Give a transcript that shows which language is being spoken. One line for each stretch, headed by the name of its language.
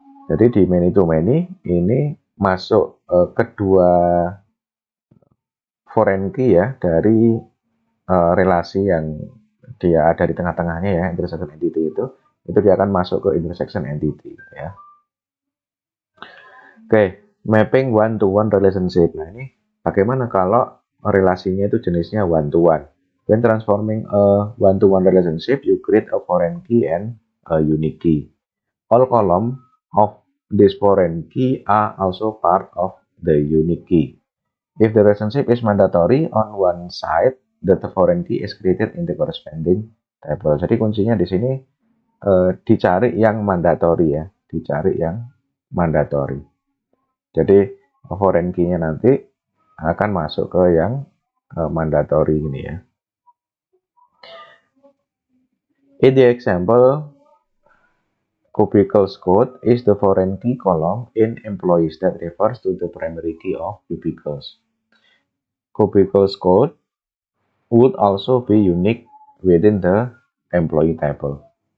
Indonesian: Jadi di many to many ini masuk kedua foreign key ya dari relasi yang dia ada di tengah-tengahnya ya, intersection entity itu dia akan masuk ke intersection entity ya.
English: Oke, mapping one to one relationship.
Indonesian: Nah, ini bagaimana kalau relasinya itu jenisnya one to one?
English: When transforming a one to one relationship, you create a foreign key and a unique key. all columns of this foreign key are also part of the unique key. If the relationship is mandatory on one side, the foreign key is created in the corresponding table.
Indonesian: Jadi kuncinya di sini dicari yang mandatory ya, dicari yang mandatory. Jadi foreign key-nya nanti akan masuk ke yang mandatory ini ya.
English: In the example, cubicles code is the foreign key column in employees that refers to the primary key of cubicles. Cubicles code would also be unique within the employee table.